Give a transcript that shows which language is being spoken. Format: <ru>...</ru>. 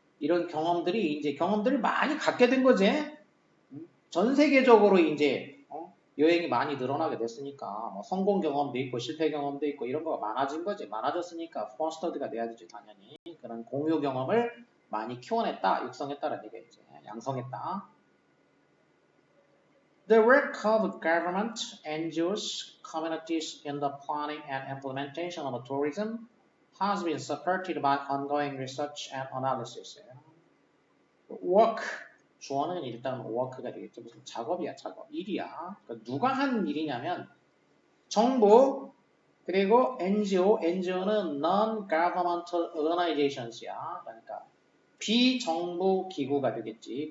<ko>이런 경험들이 이제 경험들을 많이 갖게 된 거지. 전 세계적으로 이제 여행이 많이 늘어나게 됐으니까 뭐 성공 경험도 있고 실패 경험도 있고 이런 거가 많아진 거지. 많아졌으니까 포스터드가 돼야 되지 당연히. 그런 공유 경험을 많이 키워냈다, 육성했다라는 얘기겠지. 양성했다.</ko> <en>The work of government, NGOs, communities in the planning and implementation of tourism has been supported by ongoing research and analysis.</en> <ko>work, 주어는 일단 work가 되겠죠. 무슨 작업이야, 작업. 일이야. 그러니까 누가 한 일이냐면 정부, 그리고 NGO, NGO는 Non-Governmental Organisations야. 그러니까 비정부 기구가 되겠지.</ko>